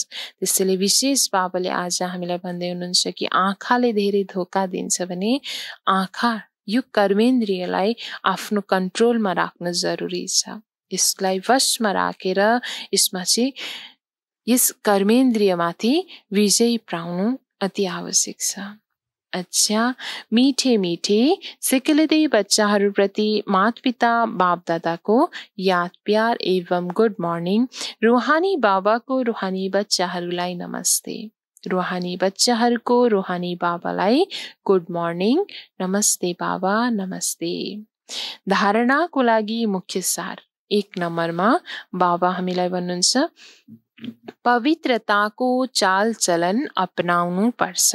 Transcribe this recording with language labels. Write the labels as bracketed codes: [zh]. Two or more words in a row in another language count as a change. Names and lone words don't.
[ne] त्यसैले विशेष बाबाले आज हामीलाई भन्दै हुनुहुन्छ कि आँखाले धेरै धोका दिन्छ भने आँखा यो कर्मेन्द्रियलाई आफ्नो कन्ट्रोलमा राख्न जरुरी छ। यसलाई वशमा राखेर यसमा चाहिँ यस कर्मेन्द्रियमाथि विजय पाउनु अति आवश्यक छ। [hi] अच्छा, मीठे मीठे [ne] सिकलिँदै बच्चाहरूप्रति माता-पिता बाप-दादाको याद प्यार एवं [en] good morning. [ne] रूहानी बाबाको रूहानी बच्चाहरूलाई नमस्ते। रूहानी बच्चाहरूको रूहानी बाबालाई [en] good morning, [ne] नमस्ते बाबा, नमस्ते। धारणाको लागि मुख्य सार 1 नम्बरमा बाबा हामीलाई भन्नुहुन्छ, पवित्रताको चालचलन अपनाउनु पर्छ।